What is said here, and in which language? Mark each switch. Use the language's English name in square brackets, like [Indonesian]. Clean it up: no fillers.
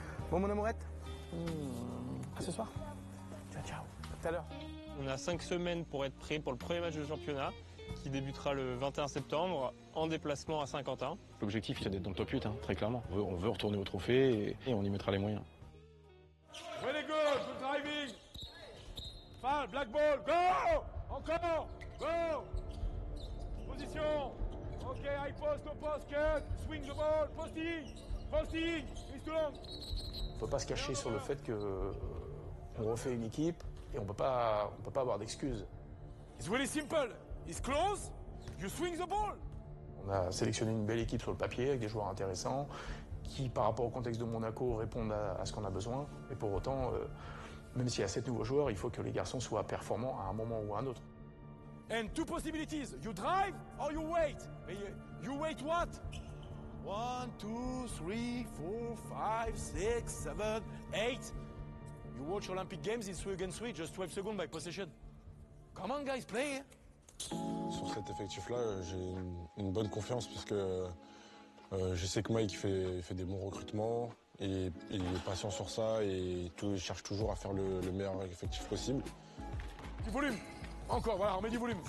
[French] Bon, mon amourette, à ce soir. Ciao, ciao. À tout à l'heure. On a 5 semaines pour être prêt pour le premier match de championnat qui débutera le 21 septembre en déplacement à Saint-Quentin. L'objectif, c'est d'être dans le top 8, très clairement. On veut retourner au trophée et on y mettra les moyens. [English] Really good, good driving. Foul, black ball, go! [French] Encore, go! Position. [English] Ok, high post, no post, cut, swing the ball, posting, it's too long. [French] On ne peut pas se cacher sur le fait que on refait une équipe et on peut pas avoir d'excuses. [English] It's really simple. It's close, you swing the ball. [French] On a sélectionné une belle équipe sur le papier avec des joueurs intéressants qui, par rapport au contexte de Monaco, répondent à ce qu'on a besoin. Et pour autant, même s'il y a 7 nouveaux joueurs, il faut que les garçons soient performants à un moment ou à un autre. [English] And two possibilities. You drive or you wait. You wait what? 1, 2, 3, 4, 5, 6, 7, 8. You watch Olympic Games, it's 3 against 3, just 12 seconds by possession. Come on, guys, play. [French] Sur cet effectif-là, j'ai une bonne confiance parce que je sais que Mike fait des bons recrutements et il est patient sur ça et il cherche toujours à faire le meilleur effectif possible. Du volume. Encore, voilà, on met du volume.